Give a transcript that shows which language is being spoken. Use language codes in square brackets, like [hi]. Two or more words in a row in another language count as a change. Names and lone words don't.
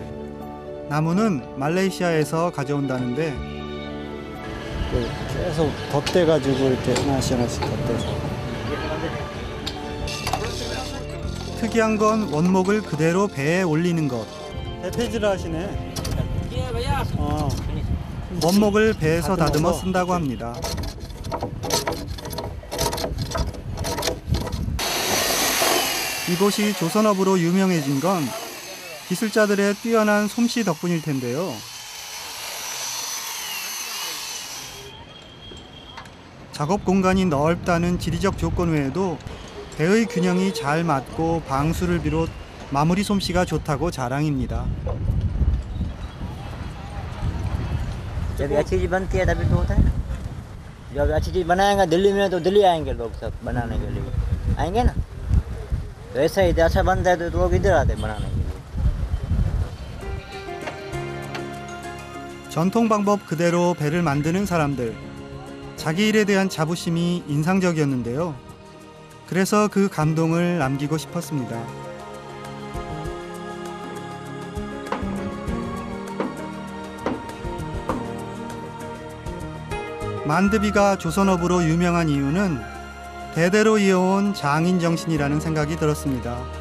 [ko] 나무는 말레이시아에서 가져온다는데 계속 덧대가지고 이렇게 하나씩 덧대서. 특이한 건 원목을 그대로 배에 올리는 것. 대패질을 하시네. [hi] ये भैया [ko] 원목을 배에서 다듬어 쓴다고 합니다. 이곳이 조선업으로 유명해진 건 기술자들의 뛰어난 솜씨 덕분일 텐데요. 작업 공간이 넓다는 지리적 조건 외에도 배의 균형이 잘 맞고 방수를 비롯 마무리 솜씨가 좋다고 자랑입니다. [hi] जब अच्छी चीज़ बनती है तभी तो होता है ना। जब अच्छी चीज़ बनाएंगे दिल्ली में तो दिल्ली आएंगे लोग सब बनाने के लिए आएंगे ना। तो ऐसा ही अच्छा बनता है तो लोग इधर आते हैं बनाने के लिए। [ko] 전통 방법 그대로 배를 만드는 사람들. 자기 일에 대한 자부심이 인상적이었는데요. 그래서 그 감동을 남기고 싶었습니다. 만드비가 조선업으로 유명한 이유는 대대로 이어온 장인 정신이라는 생각이 들었습니다.